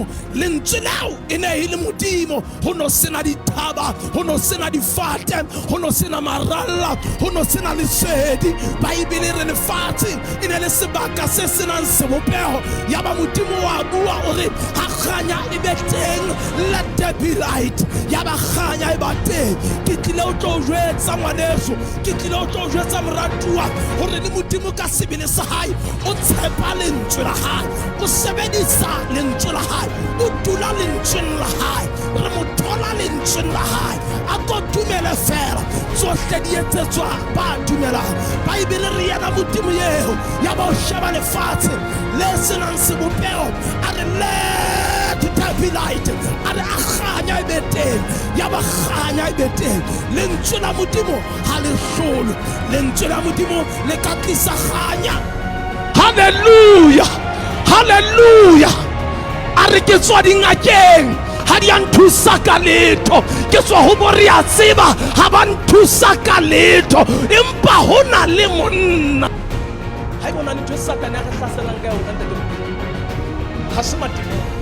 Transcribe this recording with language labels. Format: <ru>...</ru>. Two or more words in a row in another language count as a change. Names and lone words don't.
<st>le ntswelao e ne ile modimo ho no sena dithaba ho no sena difate ho no sena maralla ho no sena lesedi Bible re le fate ine le sebaka se senang sebopeho ya ba modimo wa bua ore ha khanya e beteng</st> <en>let there be</en> <st>light ya ba khanya e bateng ke tlile o tlo jwetsa ngwaneso ke tlile o tlo jwetsa moratuwa hore le modimo ka sebele sa hae o tshepa lentswe la hae o sebedisa lentswe la hae o dula lentswe la hae re mo thola lentswe la hae a go dumela fela tsohle di etsetswa ba dumela Bible re ya modimo ya ba shaba le fatshe le senang sebopeo a re</st> <en>let there be light</en> <st>a re khanya e beteng ya ba khanya e beteng lentswe la modimo ha le hlolo lentswe la modimo le ka tlisa khanya hallelujah hallelujah a re ke tswa dingakeng ha di nthusa ka letho ke tswa ho boria tseba ha ba nthusa ka letho empa hona le monna ha bona ntho Satan ya re hlaselang ka yona ntate ha se matimo</st>